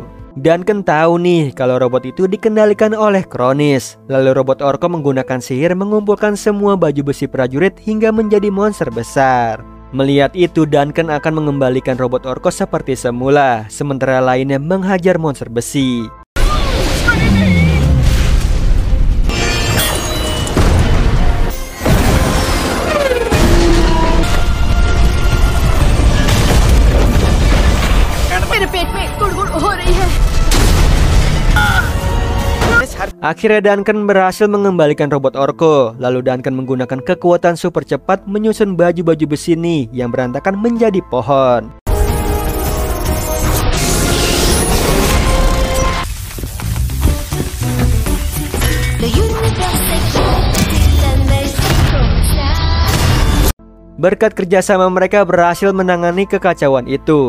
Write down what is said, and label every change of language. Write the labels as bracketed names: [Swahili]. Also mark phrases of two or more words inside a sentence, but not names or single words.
[Indonesian] Duncan tahu nih kalau robot itu dikendalikan oleh Kronis. Lalu robot Orko menggunakan sihir mengumpulkan semua baju besi prajurit hingga menjadi monster besar. Melihat itu Duncan akan mengembalikan robot Orko seperti semula, sementara lainnya menghajar monster besi. [Hindi] मेरे पेट में गुड़गुड़ हो रही है। [Indonesian] Akhirnya Duncan berhasil mengembalikan robot Orko. Lalu Duncan menggunakan kekuatan super cepat menyusun baju-baju besi nih yang berantakan menjadi pohon. Berkat kerjasama mereka berhasil menangani kekacauan itu.